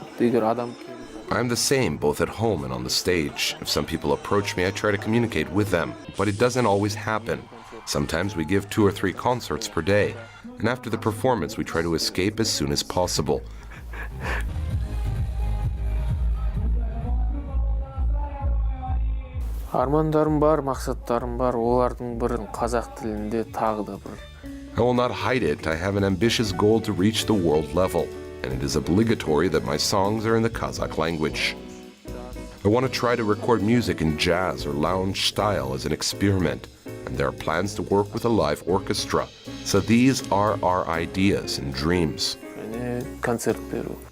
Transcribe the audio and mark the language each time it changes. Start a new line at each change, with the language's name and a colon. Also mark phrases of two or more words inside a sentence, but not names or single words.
Kazakh: Егер адам
English: I'm the same both at home and on the stage. If some people approach me, I try to communicate with them, but it doesn't always happen. Sometimes we give 2 or 3 concerts per day, and after the performance we try to escape as soon as possible.
Kazakh: армандарым бар, мақсаттарым бар, олардың бірін қазақ тілінде тағы да бір.
English: I will not hide it. I have an ambitious goal to reach the world level, and it is obligatory that my songs are in the Kazakh language. I want to try to record music in jazz or lounge style as an experiment, and there are plans to work with a live orchestra. So these are our ideas and dreams.
Kazakh: Және концерт беру.